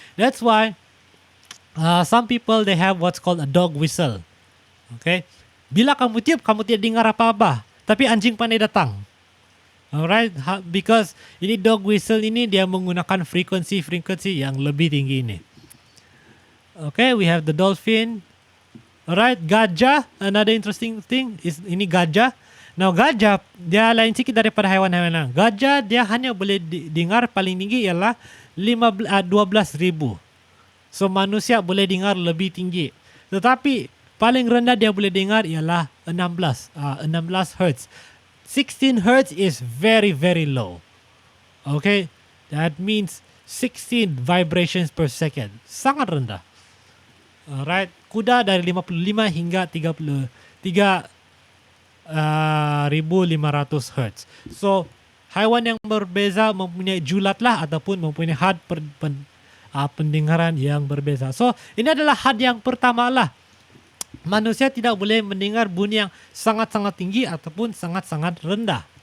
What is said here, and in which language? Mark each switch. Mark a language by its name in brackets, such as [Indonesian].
[English] That's why some people they have what's called a dog whistle. Okay? [Malay] Bila kamu tiup, kamu tidak dengar apa-apa, tapi anjing pandai datang. Alright, because ini dog whistle ini dia menggunakan frekuensi yang lebih tinggi ini. [English] Okay, we have the dolphin. Alright, gajah. Another interesting thing is ini gajah. [Malay] Now gajah dia lain sikit daripada haiwan-haiwan lain. Gajah dia hanya boleh dengar paling tinggi ialah 12.000. So manusia boleh dengar lebih tinggi. Tetapi paling rendah dia boleh dengar ialah 16 Hz. [English] 16 Hz is very, very low. Okay, that means 16 vibrations per second. [Malay] Sangat rendah. Alright, kuda dari 55 hingga 33 1500 Hz. So haiwan yang berbeza mempunyai julat lah ataupun mempunyai had pendengaran yang berbeza. So ini adalah had yang pertama lah. Manusia tidak boleh mendengar bunyi yang sangat-sangat tinggi ataupun sangat-sangat rendah.